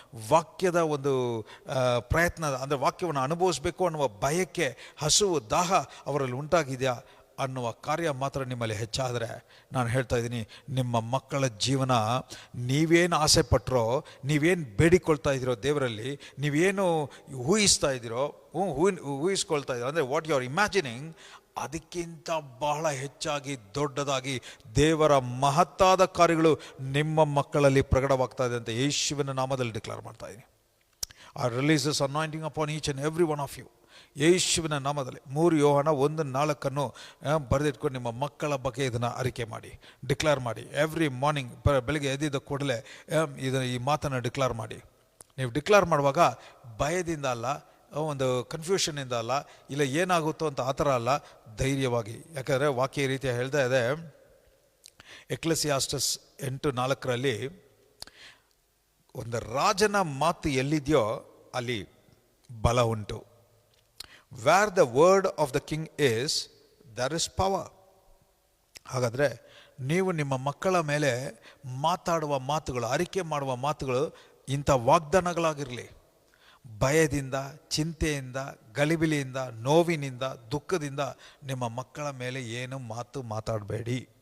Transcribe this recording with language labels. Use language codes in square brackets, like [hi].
[kn] ವಾಕ್ಯದ ಒಂದು ಪ್ರಯತ್ನ ಅಂದರೆ ವಾಕ್ಯವನ್ನು ಅನುಭವಿಸಬೇಕು ಅನ್ನುವ ಬಯಕೆ, ಹಸುವು, ದಾಹ ಅವರಲ್ಲಿ ಉಂಟಾಗಿದೆಯಾ ಅನ್ನುವ ಕಾರ್ಯ ಮಾತ್ರ ನಿಮ್ಮಲ್ಲಿ ಹೆಚ್ಚಾದರೆ, ನಾನು ಹೇಳ್ತಾ ಇದ್ದೀನಿ, ನಿಮ್ಮ ಮಕ್ಕಳ ಜೀವನ ನೀವೇನು ಆಸೆ ಪಟ್ಟರೋ, ನೀವೇನು ಬೇಡಿಕೊಳ್ತಾ ಇದ್ದೀರೋ ದೇವರಲ್ಲಿ, ನೀವೇನು ಊಹಿಸ್ತಾ ಇದ್ದೀರೋ, ಊಹಿಸ್ಕೊಳ್ತಾ ಇದ್ದೀರೋ ಅಂದರೆ [en] what you are imagining, [kn] ಅದಕ್ಕಿಂತ ಬಹಳ ಹೆಚ್ಚಾಗಿ ದೊಡ್ಡದಾಗಿ ದೇವರ ಮಹತ್ತಾದ ಕಾರ್ಯಗಳು ನಿಮ್ಮ ಮಕ್ಕಳಲ್ಲಿ ಪ್ರಕಟವಾಗ್ತಾ ಇದೆ ಅಂತ ಯೇಸುವಿನ ನಾಮದಲ್ಲಿ ಡಿಕ್ಲೇರ್ ಮಾಡ್ತಾ ಇದ್ದೀನಿ. [en] I release this anointing upon each and every one of you. [kn] ಯೇಸುವಿನ ನಾಮದಲ್ಲಿ 3 ಯೋಹಾನ 1:4 ಬರೆದಿಟ್ಕೊಂಡು ನಿಮ್ಮ ಮಕ್ಕಳ ಬಗ್ಗೆ ಇದನ್ನು ಅರಿಕೆ ಮಾಡಿ, ಡಿಕ್ಲೇರ್ ಮಾಡಿ. [en] every morning [kn] ಬೆಳಗ್ಗೆ ಎದ್ದಿದ್ದ ಕೂಡಲೇ ಈ ಮಾತನ್ನು ಡಿಕ್ಲೇರ್ ಮಾಡಿ. ನೀವು ಡಿಕ್ಲೇರ್ ಮಾಡುವಾಗ ಭಯದಿಂದ ಅಲ್ಲ, ಒಂದು ಕನ್ಫ್ಯೂಷನಿಂದ ಅಲ್ಲ, ಇಲ್ಲ ಏನಾಗುತ್ತೋ ಅಂತ ಆ ಥರ ಅಲ್ಲ, ಧೈರ್ಯವಾಗಿ. ಯಾಕಂದರೆ ವಾಕ್ಯ ಈ ರೀತಿಯ ಹೇಳ್ತಾ ಇದೆ, ಎಕ್ಲೆಸಿಯಾಸ್ಟಸ್ 8:4 ಒಂದು ರಾಜನ ಮಾತು ಎಲ್ಲಿದೆಯೋ ಅಲ್ಲಿ ಬಲ ಉಂಟು. [en] Where the word of the king is, there is power. [kn] ಹಾಗಾದರೆ ನೀವು ನಿಮ್ಮ ಮಕ್ಕಳ ಮೇಲೆ ಮಾತಾಡುವ ಮಾತುಗಳು, ಅರಿಕೆ ಮಾಡುವ ಮಾತುಗಳು ಇಂಥ ವಾಗ್ದಾನಗಳಾಗಿರಲಿ. ಭಯದಿಂದ, ಚಿಂತೆಯಿಂದ, ಗಲಿಬಿಲಿಯಿಂದ, ನೋವಿನಿಂದ, ದುಃಖದಿಂದ ನಿಮ್ಮ ಮಕ್ಕಳ ಮೇಲೆ ಏನು ಮಾತಾಡಬೇಡಿ.